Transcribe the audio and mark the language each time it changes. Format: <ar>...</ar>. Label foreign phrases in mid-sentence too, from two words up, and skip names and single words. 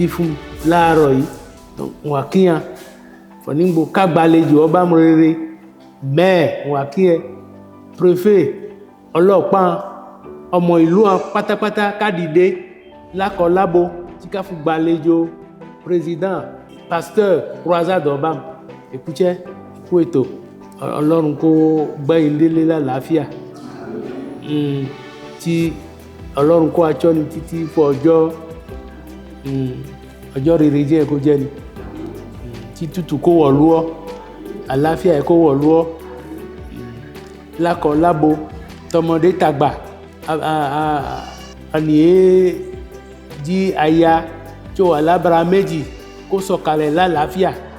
<yo>fún láàárọ̀ yìí wà kíyàn fọ̀nígbò kágbàlejò ọba mọ̀rẹ́rẹ́ mẹ́ẹ̀ wà kíyàn préfet ọlọ́pàá ọmọ ìlú wọn pátápátá kádìdé lákọ̀ọ́lábo tí ká fún gbàlejò</yo> <fr>président pasteur croisade</fr> <yo>ọba èkúchẹ́ ikú ètò ọlọ́run kó gbẹ́ ilé lálàáfíà tí ọlọ́run kó aṣọ́ ni títí fún ọjọ́ rere jẹ́ kó jẹ́ ni tí tútù kó wọ̀ lúọ́ àláfíà kó wọ̀ lúọ́ lákọ̀ lábo tọmọdé tàgbà àníyé jí aya tí ó wà lábára méjì kó sọ̀kalẹ̀ lálàáfíà</yo>